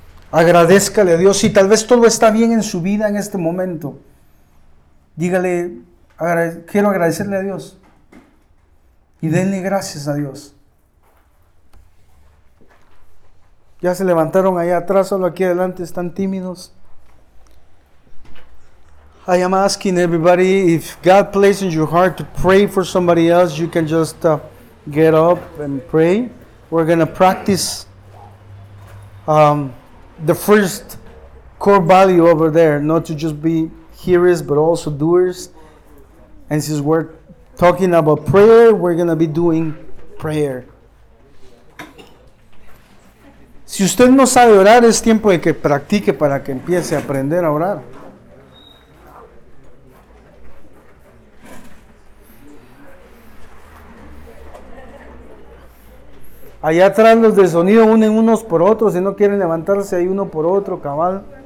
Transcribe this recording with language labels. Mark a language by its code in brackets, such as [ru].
[es] Agradézcale a Dios, y tal vez todo está bien en su vida en este momento, dígale, quiero agradecerle a Dios y denle gracias a Dios. Ya se levantaron allá atrás, solo aquí adelante están tímidos. [en] I am asking everybody, if God places in your heart to pray for somebody else, you can just get up and pray. We're going to practice the first core value over there, not to just be hearers, but also doers. And since we're talking about prayer, we're going to be doing prayer. [es] Si usted no sabe orar, es tiempo de que practique para que empiece a aprender a orar. Allá atrás los de sonido unen unos por otros, si no quieren levantarse ahí uno por otro, cabal.